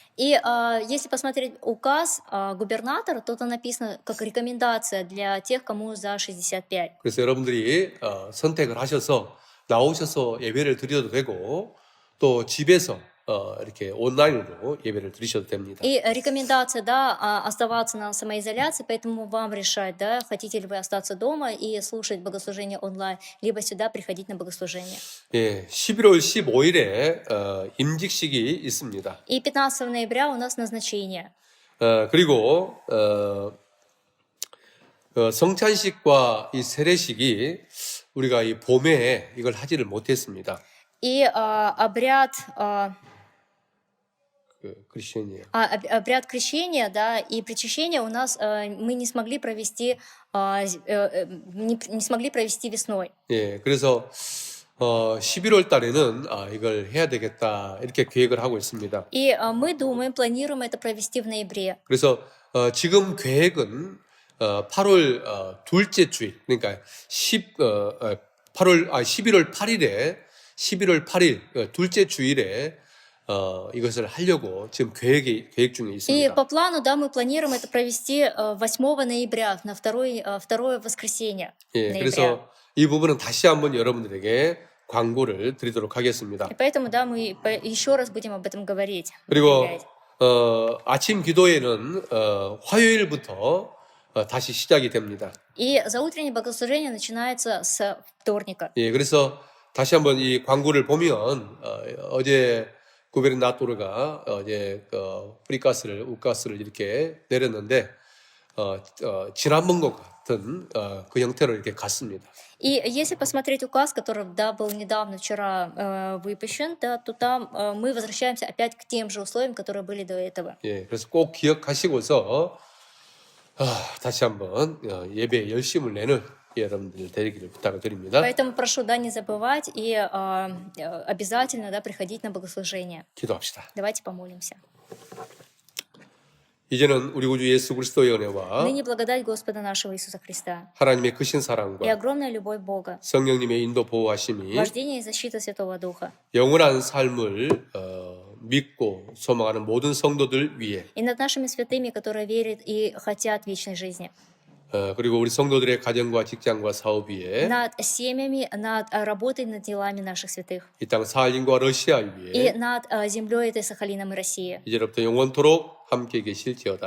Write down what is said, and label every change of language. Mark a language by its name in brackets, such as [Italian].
[Russian] И если посмотреть указ губернатора, то там написано как рекомендация для тех, кому за 65. [Korean] 그래서 여러분들이 선택을 하셔서 나오셔서 예배를 드려도 되고 또 집에서 이렇게 온라인으로 예배를 드리셔도 됩니다. [Russian] И рекомендация, да, оставаться на самоизоляции, поэтому вам решать, да, хотите ли вы остаться дома и слушать богослужение онлайн, либо сюда приходить на богослужение. [Korean] 예, 11월 15일에 임직식이 있습니다. [Russian] И 15 ноября у нас назначение. [Korean] 그리고 성찬식과 이 세례식이 우리가 이 봄에 이걸 하지를 못했습니다. [Russian] И обряд крещения. Обряд крещения, да, и причащения у нас мы не смогли провести, не смогли провести весной. [Korean] 예, 그래서 11월 달에는 이걸 해야 되겠다 이렇게 계획을 하고 있습니다. [Russian] И мы думаем, планируем это провести в ноябре. [Korean] 그래서 지금 계획은 8월 둘째 주일, 그러니까 11월 8일에 11월 8일 둘째 주일에 이것을 하려고 지금 계획 중에 [Russian] И [Korean] 있습니다. [Russian] по плану, да, мы планируем это провести 8 ноября, на второе воскресенье [Korean] 예, [Russian] ноября. [Korean] 그래서 이 부분은 다시 한번 여러분들에게 광고를 드리도록 하겠습니다. [Russian] И поэтому, да, мы еще раз будем об этом говорить. [Korean] 그리고 [Russian] объявлять. [Korean] 아침 기도회는 화요일부터 다시 시작이 됩니다. [Russian] И заутреннее богослужение начинается с вторника. [Korean] 예, 그래서 다시 한번 이 광고를 보면 어제 구베르나토르가 어제 프리가스를 우가스를 이렇게 내렸는데 지난번과 같은 그 형태로 이렇게 갔습니다. [Russian] И если посмотреть указ, который, да, был недавно, вчера выпущен, да, то там мы возвращаемся опять к тем же условиям, которые были до этого. [Korean] 예, 그래서 꼭 기억하시고서 다시 한번 예배에 열심을 내는 여러분들 되기를 부탁을 드립니다. [Russian] Поэтому прошу, да, не забывать и обязательно, да, приходить на богослужение. [Korean] 기도합시다. [Russian] Давайте помолимся. [Korean] 이제는 우리 구주 예수 그리스도의 은혜와 [Russian] Ныне благодать Господа нашего Иисуса Христа [Korean] 하나님의 크신 [Russian] и [Korean] 사랑과 [Russian] огромная любовь Бога, [Korean] 성령님의 인도 보호하심이 [Russian] вождение и защита Святого Духа, [Korean] 영원한 삶을 믿고 소망하는 모든 성도들 위해 [Russian] и над нашими святыми, которые верят и хотят вечной жизни, [Korean] 그리고 우리 성도들의 가정과 직장과 사업 위에 [Russian] над семьями, над работой, над делами наших святых, [Korean] 이 땅 사할린과 러시아 [Russian] и [Korean] 위에 [Russian] над землей этой Сахалином и Россией. [Korean] 이제부터 영원토록 함께 계실지어다.